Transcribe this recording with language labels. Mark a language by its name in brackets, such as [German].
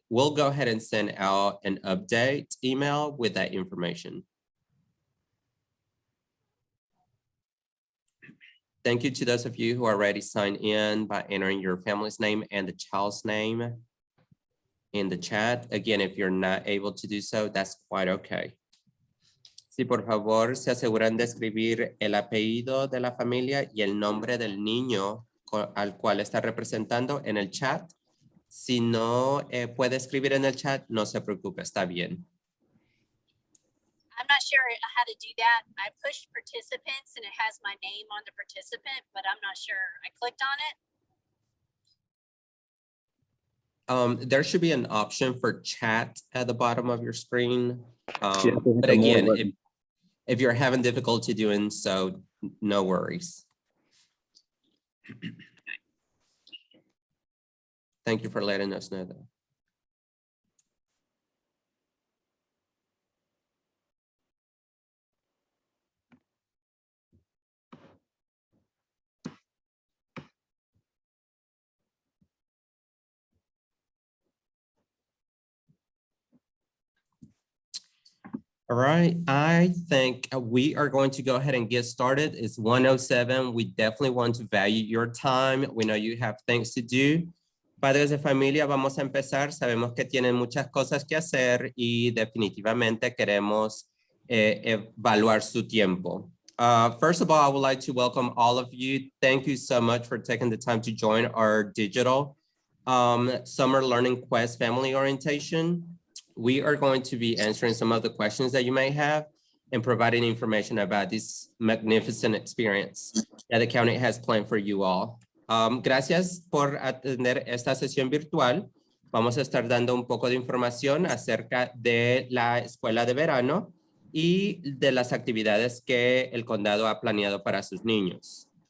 [English] We'll go ahead and send out an update email with that information. Thank you to those of you who are already signed in by entering your family's name and the child's name in the chat. Again, if you're not able to do so, that's quite okay. [Spanish] Si por favor se aseguran de escribir el apellido de la familia y el nombre del niño al cual está representando en el chat. Si no puede escribir en el chat, no se preocupe, está bien. [English] I'm not sure how to do that. I pushed participants and it has my name on the participant, but I'm not sure. I clicked on it. There should be an option for chat at the bottom of your screen. Yeah, But again, if you're having difficulty doing so, no worries. Thank you for letting us know that. All right, I think we are going to go ahead and get started. It's 1:07. We definitely want to value your time. We know you have things to do. [Spanish] Padres de familia, vamos a empezar. Sabemos que tienen muchas cosas que hacer y definitivamente queremos evaluar su tiempo. [English] First of all, I would like to welcome all of you. Thank you so much for taking the time to join our digital Summer Learning Quest Family Orientation. We are going to be answering some of the questions that you may have and providing information about this magnificent experience that the county has planned for you all. [Spanish] Gracias por atender esta sesión virtual. Vamos a estar dando un poco de información acerca de la escuela de verano y de las actividades que el condado ha planeado para sus niños.